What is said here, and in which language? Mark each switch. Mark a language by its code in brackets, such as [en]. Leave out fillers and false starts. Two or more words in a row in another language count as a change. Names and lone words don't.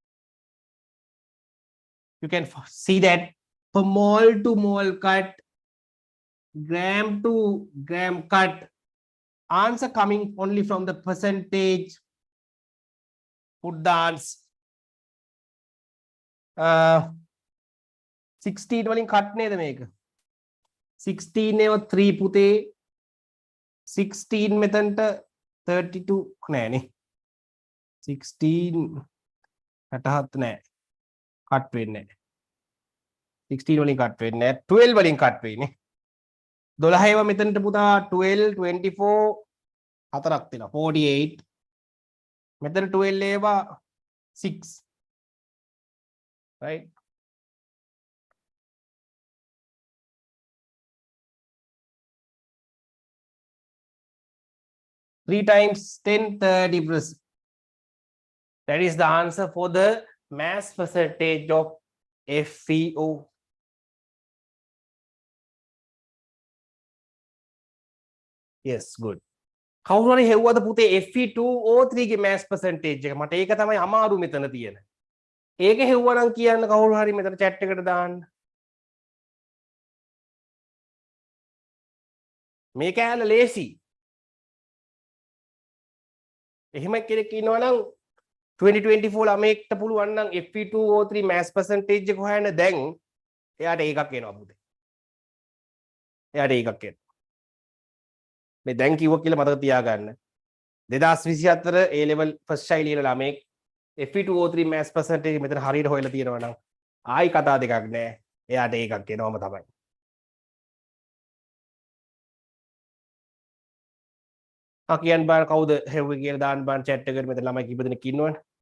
[en] You can see that for mole to mole cut, gram to gram cut, answer coming only from the percentage. Put the answer. [si] 16 වලින් cut නේද මේක? 16 ඒව 3 පුතේ 16 මෙතනට 32 නෑනේ 16 67 නෑ cut වෙන්නේ නෑ 16 වලින් cut වෙන්නේ නෑ 12 වලින් cut වෙන්නේ 12 ඒව මෙතනට පුතා 12 24 හතරක් තියෙනවා 48 මෙතන 12 ඒවා 6 right 3 times 10 30%. [en] That is the answer for the mass percentage of FeO. Yes, good. [si] කවුරු හරි හෙව්වද පුතේ Fe2O3 ගේ [en] mass percentage [si] එක? මට ඒක තමයි අමාරු මෙතන තියෙන. ඒක හෙව්වනම් කියන්න කවුරු හරි මෙතන chat එකට දාන්න. මේ කෑල්ල ලේසි. එහෙම කෙනෙක් ඉන්නවා නම් 2024 ළමයෙක්ට පුළුවන් නම් Fe2O3 [en] mass percentage [si] එක හොයන්න දැන් එයාට ඒකක් එනවා පුතේ. එයාට ඒකක් එනවා. මේ දැන් කිව්ව කියලා මතක තියාගන්න. 2024 [en] A level first child [si] ලියන ළමයෙක් Fe2O3 [en] mass percentage [si] මෙතන හරියට හොයලා තියෙනවා නම් ආයි කතා දෙකක් නෑ. එයාට ඒකක් එනවම තමයි. කියන්න බෑ කවුද හෙව්වේ කියලා දාන්න බෑ chat එකට මෙතන ළමයි කීප දෙනෙක් ඉන්නවනේ.